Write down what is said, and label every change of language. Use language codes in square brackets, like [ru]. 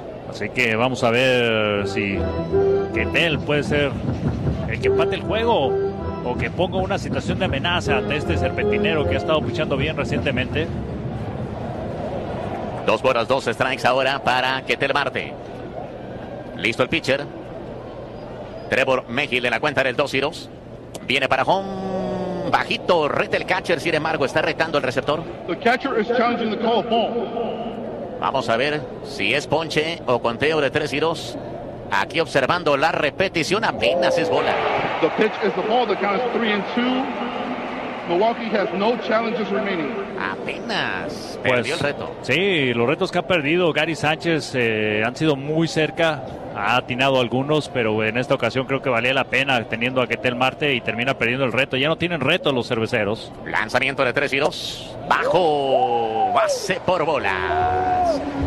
[es] Así que vamos a ver si Ketel puede ser el que empate el juego o que ponga una situación de amenaza ante este serpentinero que ha estado pichando bien recientemente. Dos bolas, dos strikes ahora para Ketel Marte. Listo el pitcher. Trevor Mayhill en la cuenta del 2 y 2. Viene para home. Bajito, reta el catcher. Sin embargo, está retando el receptor. [en] The catcher is challenging the call of ball. [es] Vamos a ver si es ponche o conteo de 3 y 2. Aquí observando la repetición, apenas es bola. [en] The pitch is the ball, the count is 3 and 2. Milwaukee has no challenges remaining. [es] Apenas perdió, pues, el reto. Sí, los retos que ha perdido Gary Sánchez han sido muy cerca. Ha atinado algunos, pero en esta ocasión creo que valía la pena teniendo a Ketel Marte y termina perdiendo el reto. Ya no tienen reto los cerveceros. Lanzamiento de 3 y 2. Bajo. Base por bolas.